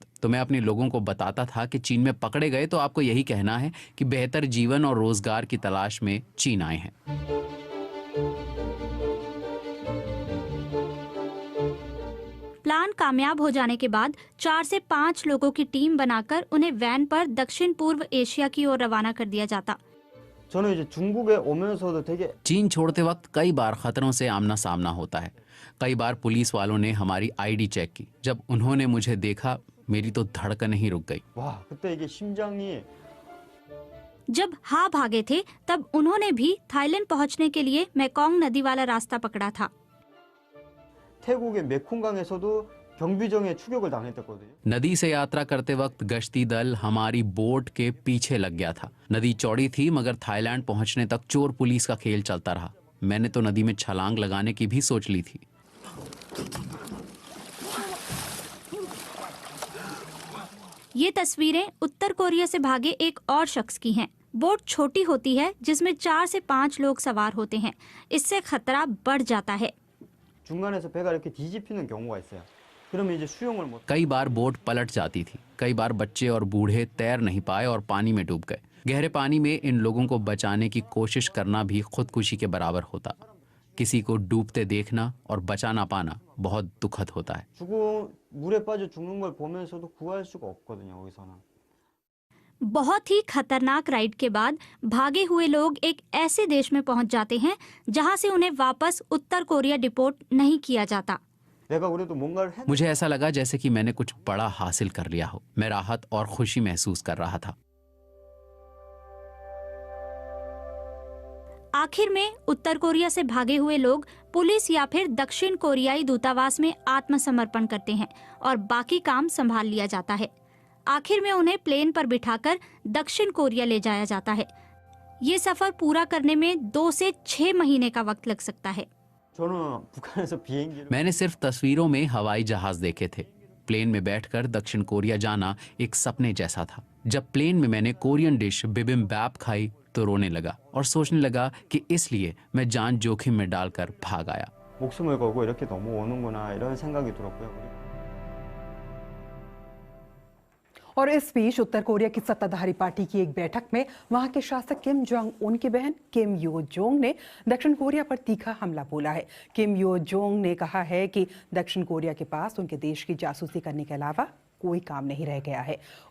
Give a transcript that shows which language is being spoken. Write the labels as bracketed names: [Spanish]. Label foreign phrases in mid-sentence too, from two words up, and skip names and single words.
[Hindi] तो मैं अपने लोगों को बताता था कि चीन में पकड़े गए तो आपको यही कहना है कि बेहतर जीवन और रोजगार की तलाश में चीन आए हैं। प्लान कामयाब हो जाने के बाद 4 से 5 लोगों की टीम बनाकर उन्हें वैन पर दक्षिण पूर्व एशिया की ओर रवाना कर दिया जाता। [Korean] 저는 이제 중국에 오면서도 되게 [Hindi] चीन छोड़ते वक्त कई बार खतरों से आमना सामना होता है। कई बार पुलिस वालों ने हमारी आईडी चेक की। जब उन्होंने मुझे देखा, मेरी तो धड़कन ही रुक गई। [Korean] 와 그때 이게 심장이 [Hindi] जब हा भागे थे तब उन्होंने भी थाईलैंड पहुंचने के लिए मेकोंग नदी वाला रास्ता पकड़ा था। [Korean] 태국의 메콩강에서도 경비정에 추격을 당했었거든요. [Hindi] नदी से यात्रा करते वक्त गश्ती दल हमारी बोट के पीछे लग गया था। नदी चौड़ी थी मगर थाईलैंड पहुंचने तक चोर पुलिस का खेल चलता रहा। मैंने तो नदी में छलांग लगाने की भी सोच ली थी। ये तस्वीरें उत्तर कोरिया से भागे एक और शख्स की हैं। बोट छोटी होती है जिसमें 4 से 5 लोग सवार होते हैं। इससे खतरा बढ़ जाता है। [Korean] 중간에서 배가 이렇게 뒤집히는 경우가 있어요. 그러면 이제 수영을 못 [Hindi] कई बार बोट पलट जाती थी। कई बार बच्चे और बूढ़े तैर नहीं पाए और पानी में डूब गए। गहरे पानी में इन लोगों को बचाने की कोशिश करना भी खुदकुशी के बराबर होता। किसी को डूबते देखना और बचा ना पाना बहुत दुखद होता है। [Korean] 물에 빠져 죽는 걸 보면서도 구할 수가 없거든요. 거기서는. [Hindi] बहुत ही खतरनाक राइड के बाद भागे हुए लोग एक ऐसे देश में पहुंच जाते हैं जहां से उन्हें वापस उत्तर कोरिया डिपोर्ट नहीं किया जाता। [Korean] 내가 그래도 뭔가를 했 [Hindi] मुझे ऐसा लगा जैसे कि मैंने कुछ बड़ा हासिल कर लिया हो। मैं राहत और खुशी महसूस कर रहा था। आखिर में उत्तर कोरिया से भागे हुए लोग पुलिस या फिर दक्षिण कोरियाई दूतावास में आत्मसमर्पण करते हैं और बाकी काम संभाल लिया जाता है। आखिर में उन्हें प्लेन पर बिठाकर दक्षिण कोरिया ले जाया जाता है। ये सफर पूरा करने में 2 से 6 महीने का वक्त लग सकता है। [Korean] 저는 북한에서 비행기를 [Hindi] मैंने सिर्फ तस्वीरों में हवाई जहाज देखे थे। प्लेन में बैठकर दक्षिण कोरिया जाना एक सपने जैसा था। जब प्लेन में मैंने [English] Korean dish [Hindi] बिबिम्बैप खाई तो रोने लगा और सोचने लगा कि इसलिए मैं जान जोखिम में डालकर भाग आया। [Korean] 목숨을 걸고 이렇게 넘어오는구나 이런 생각이 들었고요. [Hindi] और इस बीच उत्तर कोरिया की सत्ताधारी पार्टी की एक बैठक में वहां के शासक किम जोंग उन की बहन किम यो जोंग ने दक्षिण कोरिया पर तीखा हमला बोला है। किम यो जोंग ने कहा है कि दक्षिण कोरिया के पास उनके देश की जासूसी करने के अलावा कोई काम नहीं रह गया है।